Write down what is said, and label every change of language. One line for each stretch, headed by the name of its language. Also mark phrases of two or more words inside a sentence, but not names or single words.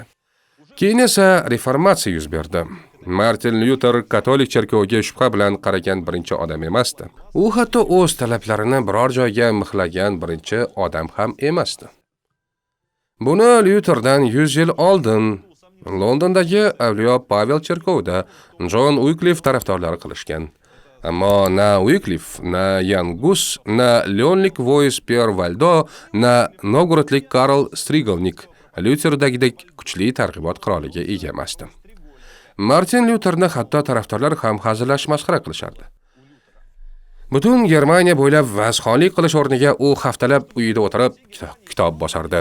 Uzbek: Keyin esa reformatsiya yuz berdi. Martin Luther katolik cherkoviga shubha bilan qaragan birinchi odam emasdi. U hatto o'z talablarini biror joyga mixlagan birinchi odam ham emasdi. Buni Lutherdan 100 yil oldin Londondagi Avliyo Pavel cherkovida John Wycliffe tarafdorlari qilishgan. Ammo na Wycliffe, na Jan Hus, na Leonlik Vois Pierre Valdo, na Novgorodlik Karl Strigelnik Lutherdagidek kuchli targ'ibot qiroliga ega emasdi. Martin Lutherni hatto tarafdorlar ham hazillashib masxara qilishardi. Butun Germaniya bo'ylab vazxonlik qilish o'rniga u haftalab uyida o'tirib kitob bosardi.